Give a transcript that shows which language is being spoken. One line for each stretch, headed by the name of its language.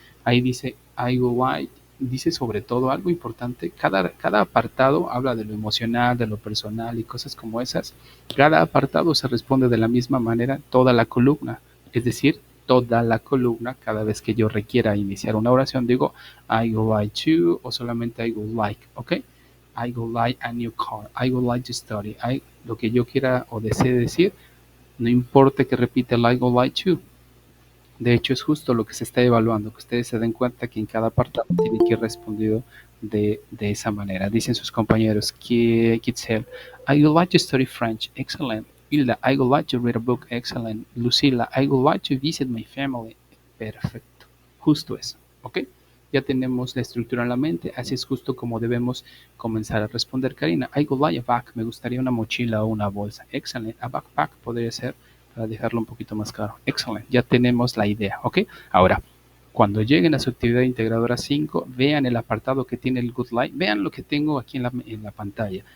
Spanish: Ahí dice I would like, dice sobre todo algo importante, cada apartado habla de lo emocional, de lo personal y cosas como esas. Cada apartado se responde de la misma manera toda la columna, es decir, toda la columna, cada vez que yo requiera iniciar una oración, digo I would like to o solamente I would like, ¿ok? I would like a new car, I would like to study, lo que yo quiera o desee decir, no importa que repita el I would like to. De hecho, es justo lo que se está evaluando, que ustedes se den cuenta que en cada apartado tiene que ir respondido de esa manera.
English: Dicen sus compañeros, Kitzel, I would like to study French, excellent. Hilda, I would like to read a book, excellent. Lucila, I would like to visit my family, perfecto.
Spanish: Justo eso, ¿ok? Ya tenemos la estructura en la mente, así es justo como debemos comenzar a responder. Karina, I would like a bag, me gustaría una mochila o una bolsa, excellent. A backpack podría ser, para dejarlo un poquito más claro. Excelente, ya tenemos la idea, ¿ok? Ahora, cuando lleguen a su actividad integradora 5, vean el apartado que tiene el good like, vean lo que tengo aquí en la pantalla.